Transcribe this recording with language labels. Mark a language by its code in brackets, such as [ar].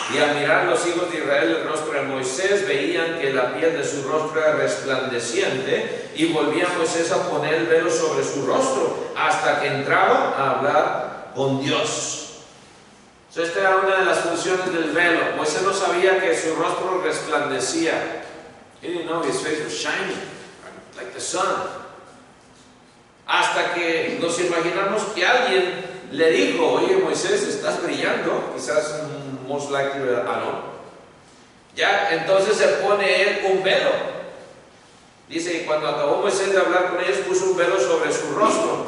[es] Y al mirar los hijos de Israel el rostro de Moisés, veían que la piel de su rostro era resplandeciente, y volvía Moisés a poner el velo sobre su rostro hasta que entraba a hablar con Dios. Esta era una de las funciones del velo. Moisés no sabía que su rostro resplandecía. [en] He didn't know his face was shining like the sun. [es] Hasta que nos imaginamos que alguien le dijo: oye Moisés, estás brillando. Quizás [en] most likely [es] Aarón. Ya, entonces se pone él un velo. Dice, y cuando acabó Moisés de hablar con ellos, puso un velo sobre su rostro.